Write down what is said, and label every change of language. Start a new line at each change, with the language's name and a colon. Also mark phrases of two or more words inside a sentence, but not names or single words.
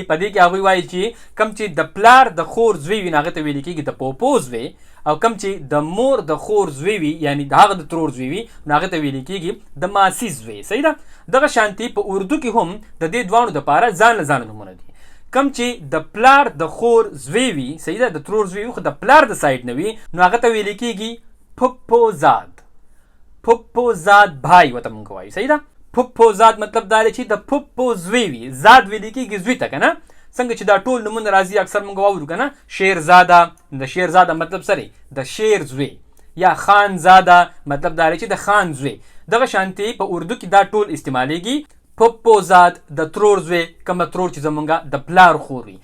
Pashto: په دې کې هغوی وایي چې کم چې د پلار د خور زوی وي نو هغه ته ویل کېږي د پوپو زوی، او کم چې د مور د خور زوی وي یعنی د هغه د ترور زوی وي نو هغه ته ویل کېږي د ماسی زوی. صحیح ده. دغه شانتي په اردو کې هم د دې دواړو دپاره ځان له ځانه نومونه دي. کم چې د پلار د خور زوی وي، صحیح ده، د ترور زوی وي خو د پلار د سایډ نه وي نو هغه ته ویل کېږي
Urdu: پھپھو زاد. پھپھو زاد بھائی
Pashto: ورته مونږ وایو. صحیح ده. پھپھو زاد مطلب دا دی چې د پھپھو زوی وي. زاد ویل کېږي زوی ته، که نه؟ څنګه چې دا ټول نومونه راځي اکثر مونږ واورو که نه. شیرزاده، د شیرزاده مطلب څه دی؟ د شیر زوی. یا خانزاده مطلب دا دی چې د خان زوی. دغه شانتي په اردو کې دا ټول استعمالیږي.
Urdu: پھپھو زاد
Pashto: د ترور زوی، کومه ترور چې زمونږ د پلار خور وي.